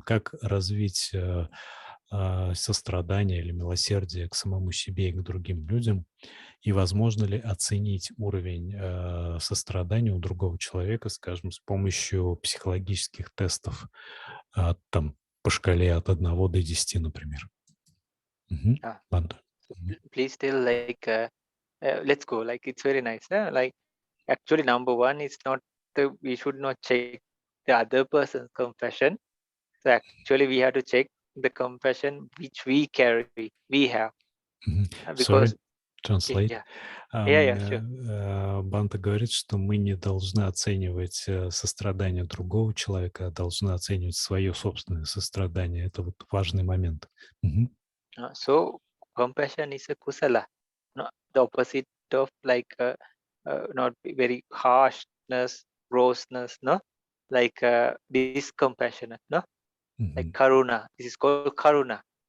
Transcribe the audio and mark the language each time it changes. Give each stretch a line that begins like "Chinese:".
Russian: Как развить сострадание или милосердие к самому себе и к другим людям? И возможно ли оценить уровень сострадания у другого человека, скажем, с помощью психологических тестов, там, по шкале от 1 до 10, например? Мгм. Ah, Ладно.
English: so please tell like let's go. Like it's very nice. Like actually number one is not we should not check the other person's confession. So actually we have to check the confession which we carry, we have. Because Sorry, translate. yeah, yeah, yeah, sure.
Russian: Банта говорит, что мы не должны оценивать сострадание другого человека, а должны оценивать свое собственное сострадание. Это вот важный момент. Мгм.
English: So compassion is a kusala, not the opposite of like not very harshness, grossness, no, like this compassionate, no, like Мгм. karuna. This is called karuna. uh.